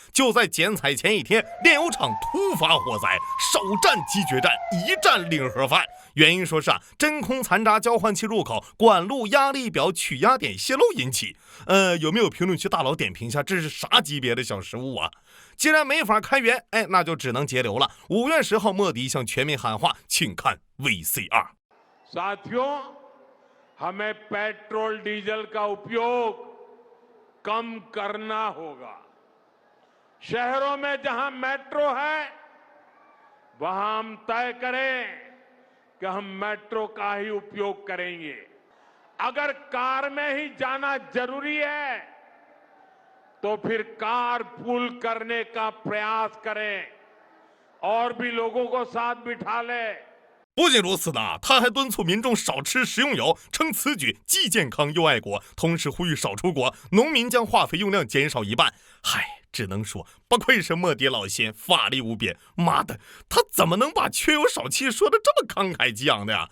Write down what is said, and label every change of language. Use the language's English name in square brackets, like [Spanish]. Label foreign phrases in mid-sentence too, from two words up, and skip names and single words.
[Chinese] 就在剪彩前一天，煉油廠突發火災，首戰即決戰，一戰領盒飯。原因說是真空殘渣交換器入口管路壓力表取壓點洩漏引起。有沒有評論區大佬點評一下，這是啥級別的小失誤啊？既然沒法開源，那就只能節流了。5月10號，莫迪向全民喊話，請看 VCR。 [Hindi] साथियों, हमें पेट्रोल डीजल का उपयोग कम करना होगा। शहरों में जहां मेट्रो है, वहां हम तय करें कि हम मेट्रो का ही उपयोग करेंगे। अगर कार में ही जाना जरूरी है, तो फिर [English] car pool [Hindi] करने का प्रयास करें और भी लोगों को साथ बिठा लें。 [Chinese] 不僅如此呢，他還敦促民眾少吃食用油，稱此舉既健康又愛國，同時呼籲少出國，農民將化肥用量減少1半。嗨，只能說不愧是莫迪老仙，法力無邊。媽的，他怎麼能把缺油少氣說得這麼慷慨激昂的呀？